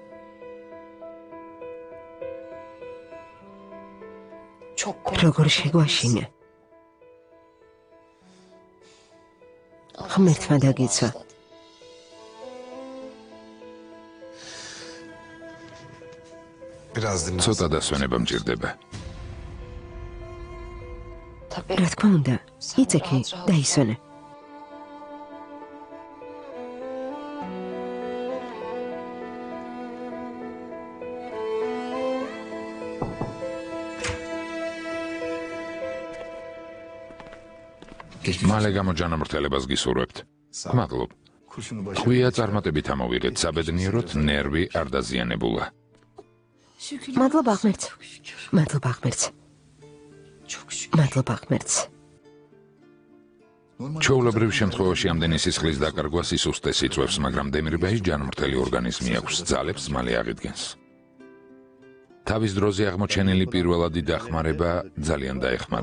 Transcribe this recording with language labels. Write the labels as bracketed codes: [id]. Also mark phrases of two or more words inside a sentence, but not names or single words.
[tr] Çok [ka] როგორ შეგვაშინე? ღმერთმა დაგიცვა. [tr] Biraz dinlen. [ka] ცოტა დასვენება მჭირდება. [tr] Tabii. [ka] რა თქმა უნდა, იცექი, დაისვენე. მალე გამოჯანამრთელებას გისურვებთ. მადლობ. ხვია წარმატებით ამოვიღეთ საბედნიეროდ, ნერვი არ დაზიანებულა. [tr] Şükür. [ka] მადლობა ღმერთს. მადლობა ღმერთს. [tr] Çok şükür. [ka] მადლობა ღმერთს. ჩვეულებრივ შემთხვევაში ამდენი სისხლის დაკარგვა სისუსტეს იწვევს, მაგრამ დემირბაის ჯანმრთელი ორგანიზმი აქვს, ძალებს მალე აღიდგენს. თავის დროზე აღმოჩენილი პირველადი დახმარება ძალიან დაეხმარა.